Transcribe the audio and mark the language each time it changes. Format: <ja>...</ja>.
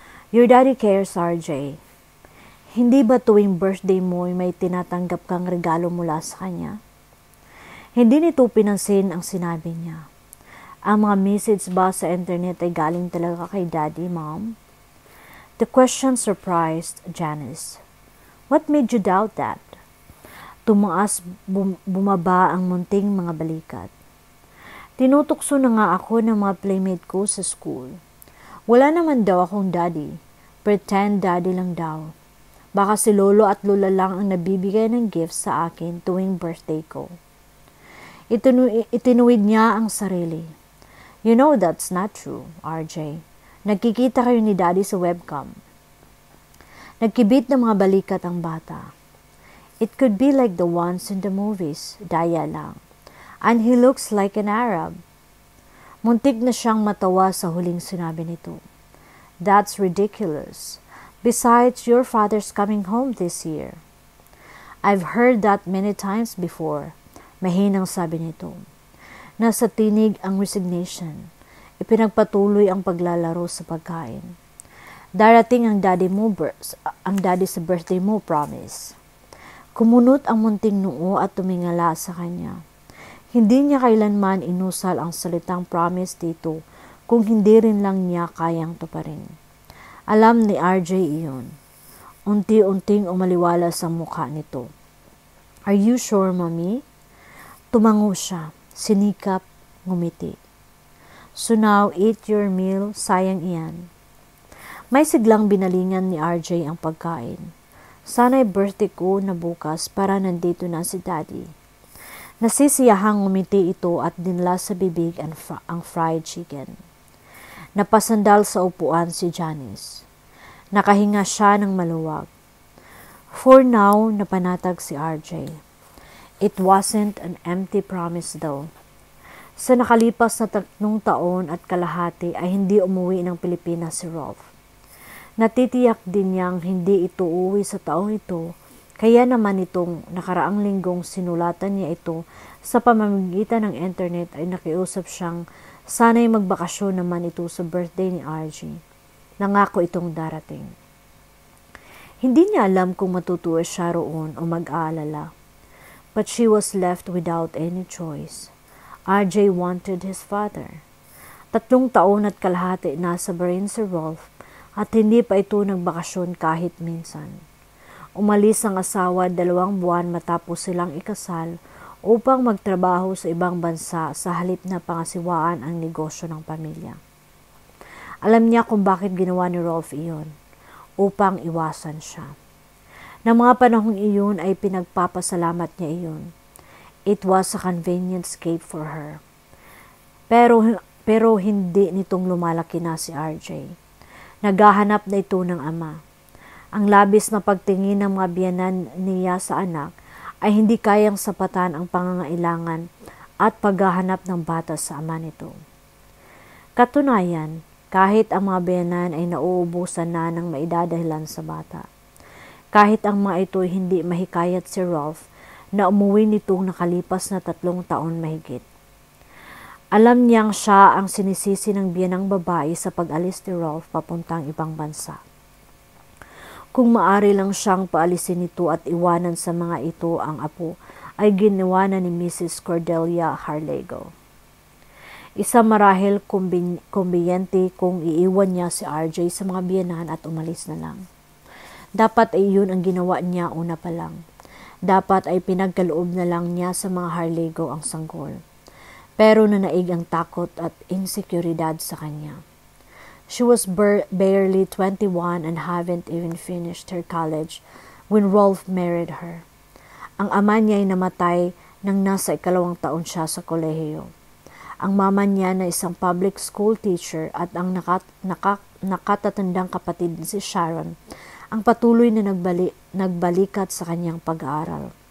<en>Your daddy cares, RJ.</en> <tl>Hindi ba tuwing birthday mo ay may tinatanggap kang regalo mula sa kanya? Hindi nito pinansin ang sinabi niya. Ang mga message ba sa internet ay galing talaga kay Daddy, Mom?</tl> <en>The question surprised Janice. What made you doubt that?</en> <tl>Tumaas bumaba ang munting mga balikat. Tinutukso na nga ako ng mga playmate ko sa school. Wala naman daw akong daddy.</tl> <en>Pretend daddy</en> <tl>lang daw. Baka si lolo at lola lang ang nabibigay ng gifts sa akin tuwing birthday ko. Itinuwid niya ang sarili.</tl> <en>You know that's not true, RJ.</en> <tl>Nagkikita kayo ni Daddy sa webcam. Nagkibit ng mga balikat ang bata.</tl> <en>It could be like the ones in the movies,</en> <tl>daya lang.</tl> <en>And he looks like an Arab.</en> <tl>Muntik na siyang matawa sa huling sinabi nito.</tl> <en>That's ridiculous. Besides, your father's coming home this year. I've heard that many times before.</en> <tl>Mahinang sabi nito. Nasa tinig ang resignation. Ipinagpatuloy ang paglalaro sa pagkain. Darating ang daddy sa birthday mo, promise. Kumunot ang munting noo at tumingala sa kanya. Hindi niya kailanman inusal ang salitang promise dito kung hindi rin lang niya kayang tuparin. Alam ni RJ iyon. Unti-unting umaliwalas ang mukha nito.</tl> <en>Are you sure, Mommy?</en> <tl>Tumango siya. Sinikap, ngumiti.</tl> <en>So now, eat your meal,</en> <tl>sayang iyan. May siglang binalingan ni RJ ang pagkain. Sana'y birthday ko na bukas para nandito na si Daddy. Nasisiyahang ngumiti ito at dinla sa bibig ang fried chicken. Napasandal sa upuan si Janice. Nakahinga siya ng maluwag.</tl> <en>For now,</en> <tl>napanatag si RJ.</tl> <en>It wasn't an empty promise though.</en> <tl>Sa nakalipas na 3 taon at kalahati ay hindi umuwi ng Pilipinas si Rolf. Natitiyak din niyang hindi ito uwi sa taong ito, kaya naman itong nakaraang linggong sinulatan niya ito sa pamamagitan ng internet ay nakiusap siyang sana'y magbakasyon naman ito sa birthday ni RJ. Nangako itong darating. Hindi niya alam kung matutuwa siya roon o mag-aalala.</tl> <en>But she was left without any choice. RJ wanted his father.</en> <tl>3 taon at kalahati nasa Bahrain si Rolf at hindi pa ito nagbakasyon kahit minsan. Umalis ang asawa 2 buwan matapos silang ikasal upang magtrabaho sa ibang bansa sa halip na pangasiwaan ang negosyo ng pamilya. Alam niya kung bakit ginawa ni Rolf iyon, upang iwasan siya. Nang mga panahong iyon ay pinagpapasalamat niya iyon.</tl> <en>It was a convenient escape for her.</en> <tl>Pero hindi nitong lumalaki na si RJ. Naghahanap na ito ng ama. Ang labis na pagtingin ng mga biyenan niya sa anak ay hindi kayang sapatan ang pangangailangan at paghahanap ng bata sa ama nito. Katunayan, kahit ang mga biyenan ay nauubusan na ng maidadahilan sa bata. Kahit ang mga ito hindi mahikayat si Rolf na umuwi nitong nakalipas na 3 taon mahigit. Alam niyang siya ang sinisisi ng biyenang babae sa pag-alis ni Rolf papuntang ibang bansa. Kung maari lang siyang paalisin nito at iwanan sa mga ito ang apo, ay ginawa na ni Mrs. Cordelia Harlego. Isa marahil kumbiyente kung iiwan niya si RJ sa mga biyenan at umalis na lang. Dapat ay iyon ang ginawa niya una pa lang. Dapat ay pinagkaloob na lang niya sa mga Harlego ang sanggol. Pero nanaig ang takot at insekuridad sa kanya.</tl> <en>She was barely 21 and haven't even finished her college when Rolf married her.</en> <tl>Ang ama niya ay namatay nang nasa 2 taon siya sa kolehiyo. Ang mama niya na isang public school teacher at ang nakatatandang kapatid si Sharon ang patuloy na nagbalikat sa kanyang pag-aaral.</tl>